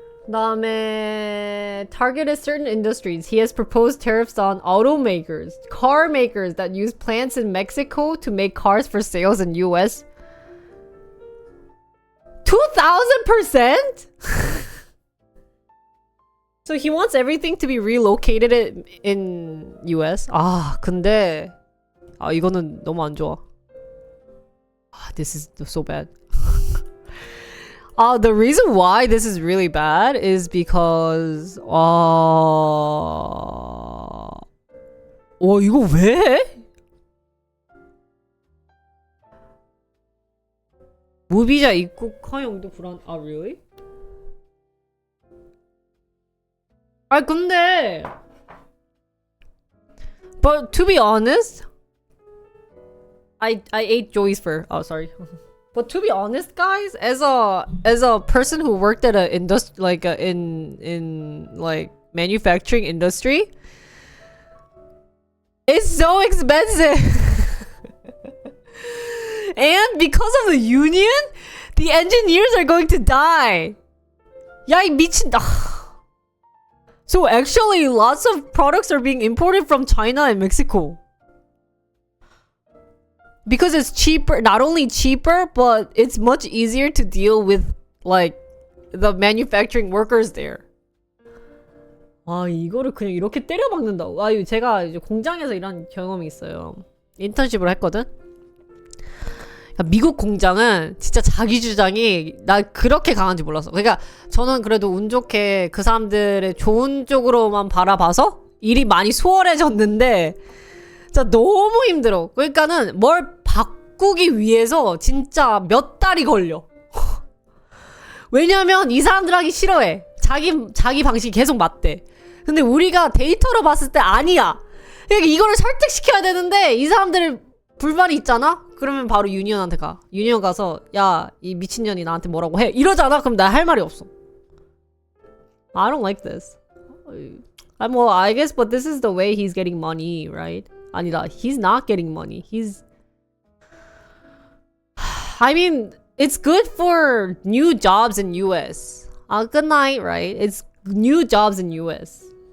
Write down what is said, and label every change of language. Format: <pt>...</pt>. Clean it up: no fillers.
<ko>다음에</ko> <en>targeted certain industries. He has proposed tariffs on automakers, car makers that use plants in Mexico to make cars for sales in US. 2,000%? So he wants everything to be relocated in US.</en> <ko>아, 근데 이거는 너무 안 좋아.</ko> <en>This is so bad. The reason why this is really bad is because</en> <ko>이거 왜 해? 무비자 입국 허용도 불안.</ko> <en>really? 근데 but to be honest, I ate Joey's fur. Oh, sorry. But to be honest, guys, as a person who worked at a in manufacturing industry, it's so expensive. And because of the union, the engineers are going to die.</en> <ko>야, 이 미친.</ko> <en>So actually, lots of products are being imported from China and Mexico. Because it's cheaper, not only cheaper, but it's much easier to deal with, like, the manufacturing workers there.</en> <ko>이거를 그냥 이렇게 때려박는다고. 제가 이제 공장에서 일한 경험이 있어요. 인턴십을 했거든? 미국 공장은 진짜 자기 주장이 나 그렇게 강한지 몰랐어. 그러니까 저는 그래도 운 좋게 그 사람들의 좋은 쪽으로만 바라봐서 일이 많이 수월해졌는데 진짜 너무 힘들어. 그러니까는 뭘 바꾸기 위해서 진짜 몇 달이 걸려. 왜냐면 이 사람들 하기 싫어해. 자기 방식이 계속 맞대. 근데 우리가 데이터로 봤을 때 아니야. 그러니까 이거를 설득시켜야 되는데 이 사람들 불만이 있잖아? 그러면 바로 유니언한테 가. 유니언 가서 야, 이 미친년이 나한테 뭐라고 해. 이러잖아? 그럼 나 할 말이 없어.</ko> <en>I don't like this. Well, I guess, but this is the way he's getting money, right?</en> <ko>아니다.</ko> <en>He's not getting money. I mean, it's good for new jobs in US. Good night, right? It's new jobs in US.</en>